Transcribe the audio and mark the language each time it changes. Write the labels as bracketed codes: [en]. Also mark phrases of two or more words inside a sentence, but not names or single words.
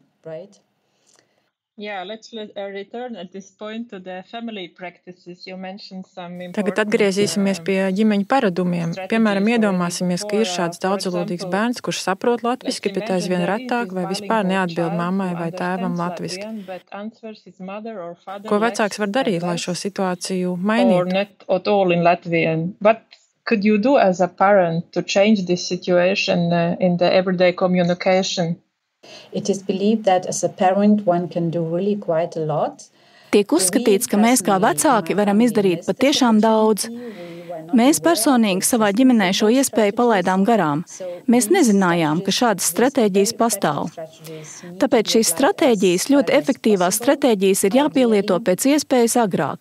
[lv] Tagad atgriezīsimies pie ģimeņu paradumiem. Piemēram, iedomāsimies, ka ir šāds daudzvalodīgs bērns, kurš saprot latviski, bet aizvien retāk vai vispār neatbild mammai vai tēvam latviski. Ko vecāks var darīt, lai šo situāciju mainītu? [en] Could you do as a parent to change this situation in the everyday communication? It is believed that as a parent one can do really quite a lot. [lv] Tiek uzskatīts, ka mēs kā vecāki varam izdarīt patiešām daudz. Mēs personīgi savā ģimenē šo iespēju palaidām garām. Mēs nezinājām, ka šādas stratēģijas pastāv. Tāpēc šīs stratēģijas, ļoti efektīvās stratēģijas, ir jāpielieto pēc iespējas agrāk.